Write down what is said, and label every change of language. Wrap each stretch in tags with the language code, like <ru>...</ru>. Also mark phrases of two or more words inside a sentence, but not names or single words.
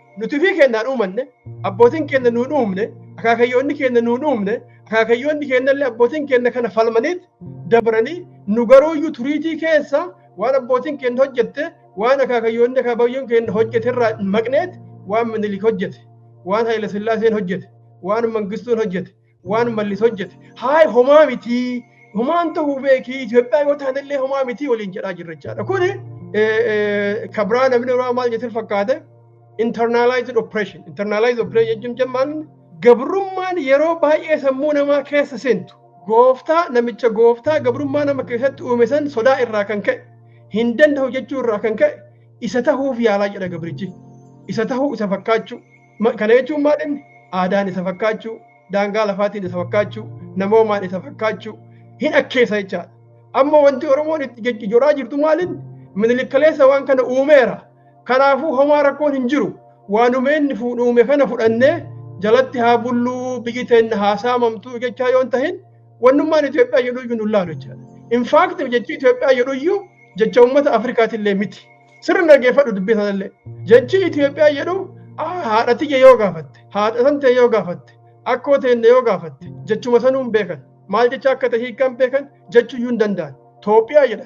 <om>Nuti fi keenyaan uumanne abbootiin keenya nuun uumne akaakayyoonni keenya nuun uumne akaakayyoonni keenya illee abbootiin keenya kana falmaniit dabranii nu garuuyyuu turiitii keessa waan abbootiin keenya hojjette waan akaakayyoonni akaakayyoon keenya hojjete irraa maqneet waan Minilik hojjete waan Haayile Sillaaseen hojjete waan Mangistuun hojjete waan Mallis hojjete haay homaa mitii homaan ta'uu beekii Itoophiyaa yoo taanillee homaa mitii waliin jedhaa jirra jechaadha. Kuni kabraa namni irraa maal jechuun fakkaate</om> <en>internalized oppression. Internalized oppression</en> <om>jechuun maal gabrummaan yeroo baay'ee sammuu namaa keessa seentu namicha gooftaa gabrummaa nama keessatti uume san sodaa irraa kan ka'e hin danda'u jechuu irraa kan ka'e isa tahuuf yaalaa jedha gabrichi. Isa tahuu isa fakkaachuu kana jechuun maal inni aadaan isa fakkaachuu daangaa lafaatiin isa fakkaachuu namoomaan isa fakkaachuu hin akkeessa jechaadha. Amma wanti Oromoon itti joraa jirtu maalin Minilik kaleessa waan kana uumeera. Kanaafuu homaa rakkoon hin jiru. Waanumeen uume kana fudhannee jalatti haa bulluu biyyi teenya haa saamamtuu jechaa yoo hin tahin wannummaan Itoophiyaa jedhuyyuu nu laalu jechaadha.</om> <en>In fact</en> <om>jechi Itoophiyaa jedhuyyuu jecha uummata Afrikaatillee miti. Sirri dhageeffadhu dubbisanillee. Jechi Itoophiyaa jedhu haadha tiyya yoo gaafatte haadha santee yoo gaafatte akkoo teenne yoo gaafatte jechuma sanuun beekan. Maal jecha akka ta'e hiikan beekan jechuyyuu hin danda'an. Itoophiyaa jedhan.</om>